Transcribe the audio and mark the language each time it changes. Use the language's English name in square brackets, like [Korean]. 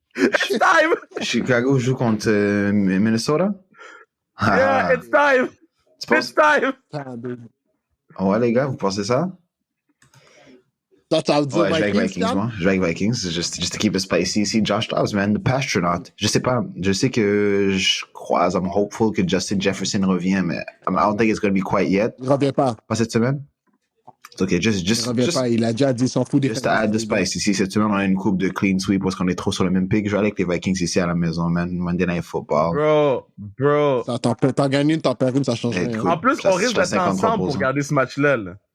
[English] It's time! [French] Chicago joue contre Minnesota? [English] Yeah, it's time! It's time! [French] Ouais, les gars, vous pensez ça? Ouais, je vais avec Vikings, moi. Je vais avec Vikings, [English] just to keep it spicy [French] ici. [English] Josh Dobbs, man, the Pastronaut. [French] Je sais pas. Je sais que [English] I'm hopeful [French] que Justin Jefferson revient, mais [English] I don't think it's going to be quite yet. [French] Il revient pas. Pas cette semaine? C'est ok, il revient pas. Il a déjà dit s'en fout des [English] Just to add the spice. [French] Ici, cette semaine, on a une coupe de clean sweep parce qu'on est trop sur le même pic. Je vais aller avec les Vikings ici à la maison, man. [English] Monday Night Football. Bro. [French] T'en gagnes une, t'en perds une, ça change rien. En plus, on risque d'être ensemble pour regarder ce match-là. Là.